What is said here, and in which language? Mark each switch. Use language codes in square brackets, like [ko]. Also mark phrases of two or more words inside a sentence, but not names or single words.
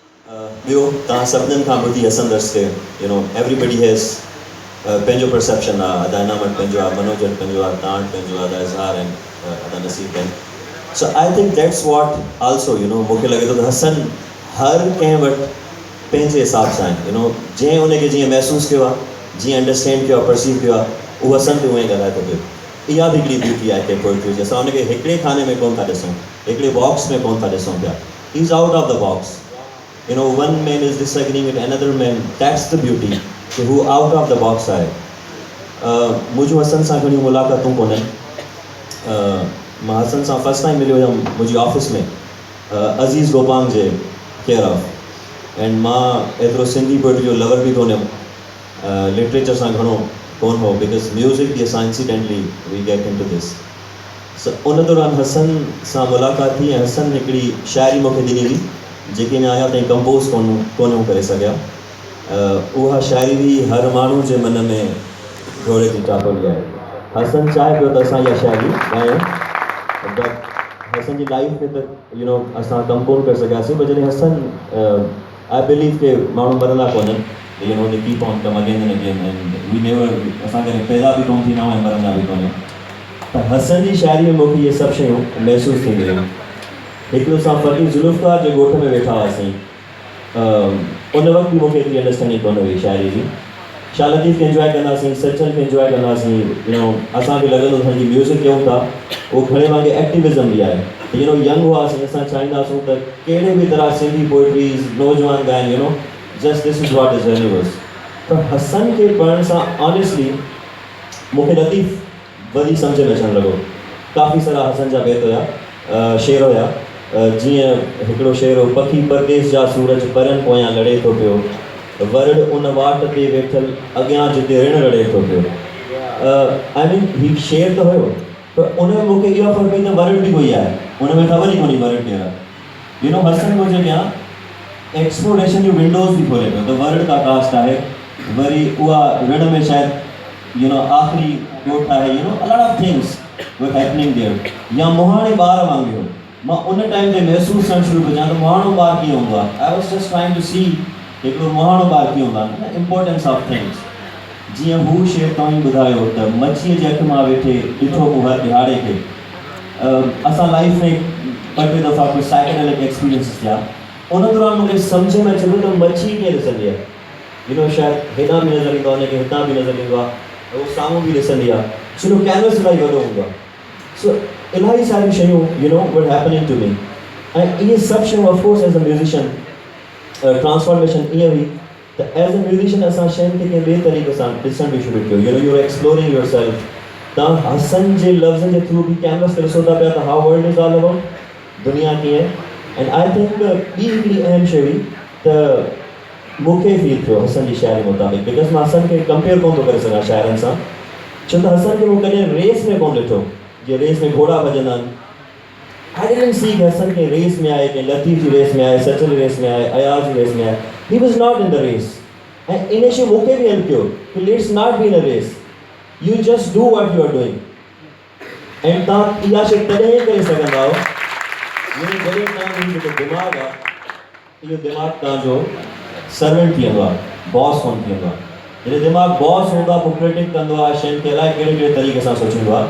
[sd] ॿियो तव्हां सभिनीनि खां ॿुधी हसंदसि के [en] everybody has [sd] पंहिंजो परसेप्शन आहे. अदाना वटि पंहिंजो आहे, मनोज वटि पंहिंजो आहे, तव्हां वटि पंहिंजो आहे, अदा इज़हार आहिनि, अदा नसीब आहिनि. [en] So I think that's what also [sd] मूंखे लॻे थो त हसन हर कंहिं वटि पंहिंजे हिसाब सां आहिनि. जंहिं उनखे जीअं महसूसु कयो आहे, जीअं अंडरस्टैंड कयो आहे, परसीव कयो आहे, उहो हसन बि उहे ॻाल्हाए थो पियो. इहा बि हिकिड़ी ब्यूटी आहे कंहिं पोइट्री जी. असां उनखे हिकिड़े खाने में कोन था ॾिसूं, हिकिड़े बॉक्स में कोन था ॾिसूं पिया. [en] He is out of the box. One man is disagreeing with another man. That's the beauty. [sd] कि हू [en] out of the box आहे. [sd] मुंहिंजो हसन सां घणियूं मुलाक़ातूं कोन्हनि. मां हसन सां [en] first time [sd] मिलियो हुयुमि मुंहिंजी ऑफिस में अज़ीज़ गोपांग जे [en] care of. [sd] एंड मां एतिरो सिंधी पोइट्री जो लवर बि कोन हुयुमि, लिटरेचर सां घणो कोन हो, बिकॉज म्यूज़िक बि असां [en] incidentally we get into this. [sd] उन दौरान हसन सां मुलाक़ात थी ऐं हसन हिकिड़ी शाइरी मूंखे ॾिनी हुई जेकी अञा अञा ताईं कंपोज़ कोन करे सघिया. उहा शाइरी बि हर माण्हू जे मन में घोड़े जी टापली आहे. हसन चाहे पियो त असां इहा शाइरी ॻायूं, बट हसन जी लाइफ में त असां कमु कोन करे सघियासीं. पर जॾहिं हसन [en] I believe [sd] के माण्हू मरंदा कोन्हनि, [en] They keep on come again and again, and we never, [sd] असां कॾहिं पैदा बि कोन थींदा आहियूं ऐं मरंदा बि कोन. त हसन जी शाइरी में मूंखे इहे सभु शयूं महसूसु थींदियूं हुयूं. हिकिड़ो असां फ़क़ीर ज़ुल्फ़कार जे ॻोठ में वेठा हुआसीं. उन वक़्तु बि मूंखे एतिरी अंडरस्टैंडिंग कोन हुई शाइरी जी. शाह लतीफ़ खे इंजॉय कंदासीं, सचन खे इंजॉय कंदासीं. असांखे लॻंदो हो जी म्यूज़िक कयूं था, उहो घणे वांगुरु एक्टिविज़म बि आहे. यंग हुआसीं, असां चाहींदासीं त कहिड़े बि तरह सिंधी पोइट्रीज़ नौजवान ॻाइनि, [en] Just this is what is universe. [sd] त हसन खे पढ़ण सां ऑनेस्टली मूंखे लतीफ़ वरी सम्झ में अचणु लॻो. काफ़ी सारा हसन जा बैत हुया, शेर हुया. जीअं हिकिड़ो शेर हो, पखी परदेस जा सूरज परनि पोयां लड़े थो पियो, वरड़ उन वाट ते वेठल अॻियां जिते ऋण रड़े थो पियो. [en] I mean [sd] हीउ शेर त हुयो, पर उन में मूंखे इहा ख़बर पई त वरड़ बि कोई आहे. उन में ख़बर ई कोन्हे वरड़ केरु आहे. हसन मुंहिंजे अॻियां एक्सप्लोरेशन जूं विंडोज़ बि खोले पियो. त वरड़ का कास्ट आहे, वरी उहा ऋण में शायदि आख़िरी ॻोठ आहे. [en] A lot of things were happening there. [sd] या मोहाणे ॿार वांगुरु मां उन टाइम ते महसूसु करणु शुरू कयां त मोहाणो ॿार कीअं हूंदो आहे. [en] I was just trying to see [sd] हिकिड़ो मोहाणो ॿार कीअं हूंदो आहे, [en] Importance of things. [sd] जीअं हू शेर तव्हां ॿुधायो त मच्छीअ जे अख मां वेठे ॾिठो पोइ हर दिहाड़े खे. असां लाइफ में ॿ टे दफ़ा कोई [en] psychedelic experiences [sd] थिया. उन दौरान मूंखे सम्झ में अचे पियो त मच्छी कीअं ॾिसंदी आहे. शायदि हेॾां बि नज़र ईंदो आहे, हुनखे हितां बि नज़र ईंदो आहे, उहो साम्हूं बि ॾिसंदी आहे. छो कैनवस इलाही वॾो हूंदो आहे. सो इलाही सारियूं शयूं [en] were happening to me. [sd] ऐं इहे सभु शयूं [en] of course as a musician transformation [sd] ईअं हुई त [en] as a musician [sd] असां शयुनि खे कंहिं ॿिए तरीक़े सां ॾिसणु बि शुरू कयो. [en] You are exploring your self. [sd] तव्हां हसन जे लफ़्ज़नि जे थ्रू बि कैनवस ते ॾिसो था पिया त [en] how world is all about, [sd] दुनिया कीअं. [en] And I think [sd] ॿी हिकिड़ी अहम शइ हुई त मूंखे फील थियो हसन जी शाइरी मुताबिक़, बिकॉज़ मां हसन खे कंपेयर कोन थो करे सघां शाइरनि सां. छो त हसन खे मूं कॾहिं रेस में कोन ॾिठो, जीअं रेस में घोड़ा भॼंदा आहिनि. [en] I didn't see [sd] कि हसन के रेस में आए, कि लतीफ़ जी रेस में आए, सचिन जी रेस में आए, अयाज़ जी रेस में आए. [en] He was not in the race. [sd] ऐं इन शइ मूंखे बि हेल्प कयो कि [en] let's not be in a race. You just do what you are doing. [sd] ऐं तव्हां इहा शइ तॾहिं ई करे सघंदा आहियो जॾहिं तव्हांजो जेको दिमाग़ु आहे, इहो दिमाग़ु तव्हांजो सर्वेंट थी वेंदो आहे, बॉस कोन थी वेंदो आहे. जॾहिं दिमाग़ु बॉस हूंदो आहे, पोइ क्रिटिक कंदो आहे, शयुनि खे अलाए कहिड़े कहिड़े तरीक़े सां सोचींदो आहे.